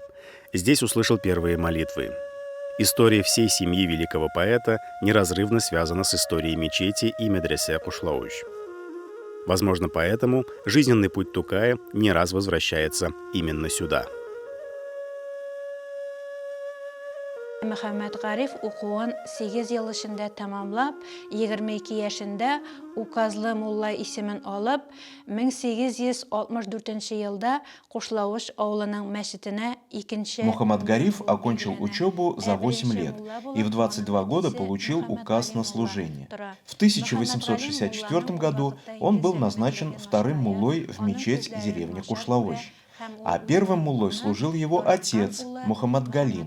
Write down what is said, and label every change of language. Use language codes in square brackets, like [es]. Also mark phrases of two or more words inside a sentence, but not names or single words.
[ru] Здесь услышал первые молитвы. История всей семьи великого поэта неразрывно связана с историей мечети и медресе Кушлауч. Возможно, поэтому жизненный путь Тукая не раз возвращается именно сюда. [tt] Мөхәммәд Гариф укуын 8 ел эчендә тәмамлап, 22 яшендә указлы мулла исемен алып, 1864 елда Кушлавыш авылының мәчетенә икенче... [ru] Мухаммад Гариф окончил учебу за 8 лет и в 22 года получил указ на служение. В 1864 году он был назначен вторым муллой в мечеть деревни Кушлавыш. А первым муллой служил его отец, Мухаммад Галим.